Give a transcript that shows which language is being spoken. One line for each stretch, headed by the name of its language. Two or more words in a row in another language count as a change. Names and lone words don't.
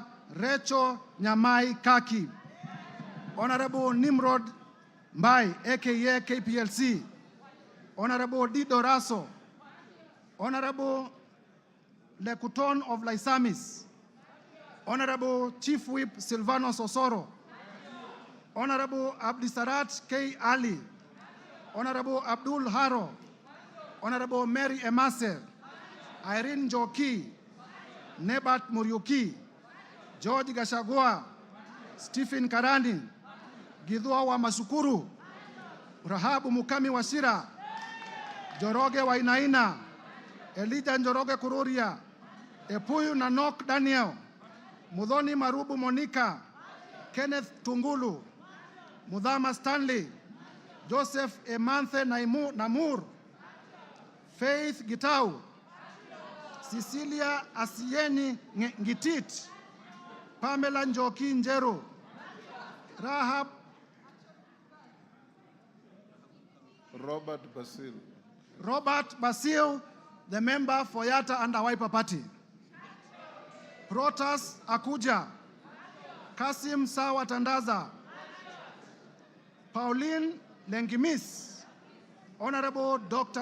English: Recho Nyamai Kaki, Honorable Nimrod Mbai, aka KPLC, Honorable Dido Raso, Honorable Lekuton of Laisamis, Honorable Chief Whip Silvanos Osoro, Honorable Abdisarat K. Ali, Honorable Abdul Haro, Honorable Mary Emase, Irene Joki, Nebat Muriuki, George Gachagua, Stephen Karani, Gidhua wa Masukuru, Rahabu Mukami Wasira, Joroge Wainaina, Elijah Njoroge Kururia, Epuyu Nanok Daniel, Mudhoni Marubu Monica, Kenneth Tungulu, Mudhama Stanley, Joseph Emanthe Namur, Faith Gitau, Cecilia Asieni Ngitit, Pamela Njoki Njeru, Robert Basil, the member for Yatta and Wiper Party. Protas Akuja, Kasim Sawa Tandaza, Pauline Lengimis, Honorable Dr.